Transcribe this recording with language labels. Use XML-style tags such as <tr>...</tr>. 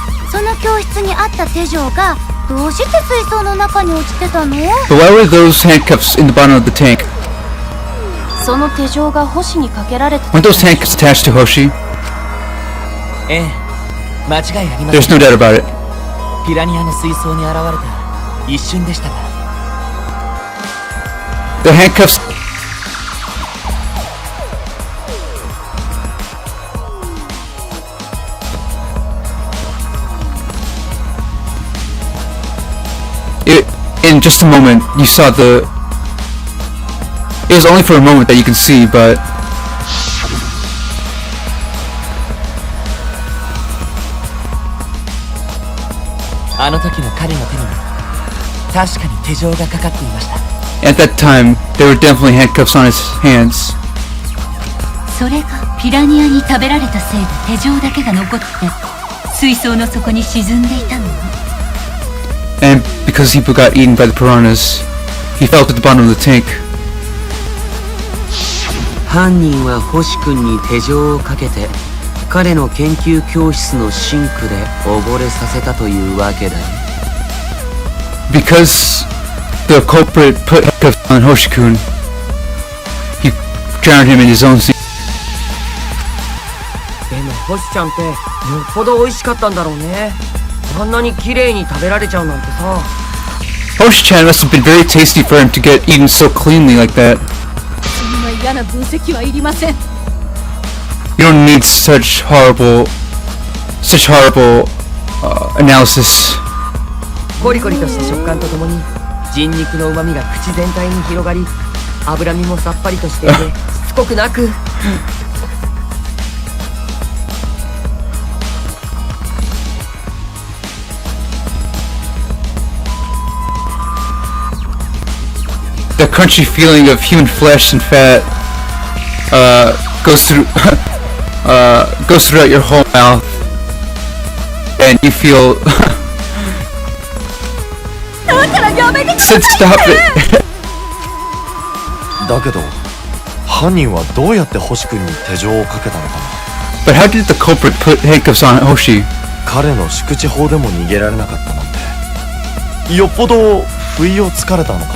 <ja>その教室にあった手錠がどうして水槽の中に落ちてたの？</ja> <en>But why were those handcuffs in the bottom of the tank?</en> <ja>その手錠が星にかけられてた。</ja> <en>Weren't those handcuffs attached to Hoshi?</en> <ja>ええ、間違いありません。</ja> <en>There's no doubt about it.</en> <ja>ピラニアの水槽に現れた一瞬でしたが。</ja> <en>The handcuffs. In just a moment, you saw the. It was only for a moment that you can see, but.</en> <ja>あの時の彼の手には確かに手錠がかかっていました。</ja> <en>At that time, there were definitely handcuffs on his hands.</en> <ja>それがピラニアに食べられたせいで手錠だけが残って水槽の底に沈んでいたのよ。</ja> <en>And because he got eaten by the piranhas, he fell to the bottom of the tank.</en> <ja>犯人は星君に手錠をかけて彼の研究教室のシンクで溺れさせたというわけだね。</ja> <en>Because the culprit put handcuffs on Hoshikun, he drowned him in his own sea.</en> <ja>でも星ちゃんってよっぽど美味しかったんだろうね。あんなに綺麗に食べられちゃうなんてさ。</ja> <en>Hoshi-chan must have been very tasty for him to get eaten so cleanly like that.</en> <ja>そんな嫌な分析はいりません。</ja> <en>You don't need such horrible analysis.</en> <ja>コリコリとした食感とともに人肉の旨味が口全体に広がり、脂身もさっぱりとしていてしつこくなく。</ja> <en>The crunchy feeling of human flesh and fat goes throughout your whole mouth, and you feel. Said stop it.</en> <ja>だけど犯人はどうやって星君に手錠をかけたのかな。</ja> <en>But how did the culprit put handcuffs on Hoshi?</en> <ja>彼の宿地法でも逃げられなかったなんて、よっぽど不意をつかれたのかな。</ja>